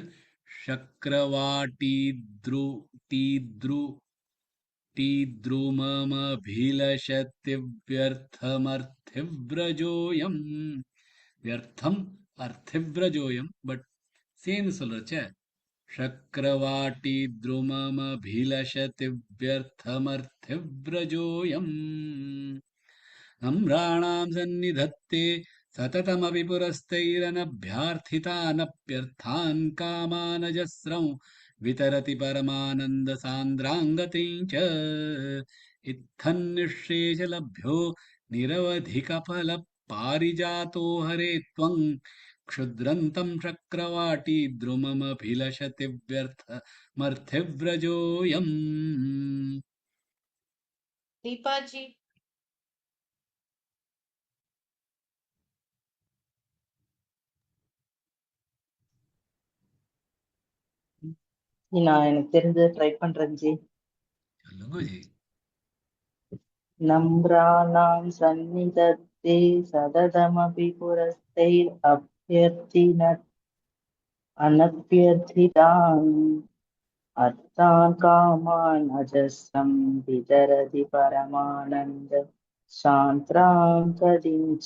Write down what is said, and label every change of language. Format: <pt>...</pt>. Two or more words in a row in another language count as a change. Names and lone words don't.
<sa>चक्रवाटी द्रुममभिलषतिव्यर्थमर्थिव्रजोऽयम्. व्यर्थम् अर्थिव्रजोऽयम्.</sa> <ta>பட் சேர்ந்து சொல்றச்ச</ta> <sa>சக்கரவாட்டி द्रुममभिलषतिव्यर्थमर्थिव्रजोऽयम्. नम्राणां सन्निधत्ते सततमपि पुरस्तैरनभ्यार्थितानप्यर्थान् कामानजस्रं वितरति परमानन्दसान्द्राङ्गतिं च. इत्थन्निःशेषलभ्यो निरवधिकफलपारिजातो हरे त्वं क्षुद्रन्तं चक्रवाटी द्रुममभिलषतिव्यर्थमर्थिव्रजोऽयम्.</sa> <ta>दीपा जी நான் எனக்கு தெரிஞ்சதை ட்ரை பண்றேன் ஜி. சொல்லுங்க ஜி.</ta> <sa>नम्राणां सन्निधत्ते सततमपि पुरस्तैर् अनभ्यर्थितान् अर्थान् कामान् अजस्रं वितरति परमानन्द सान्द्राङ्गतिं च.</sa>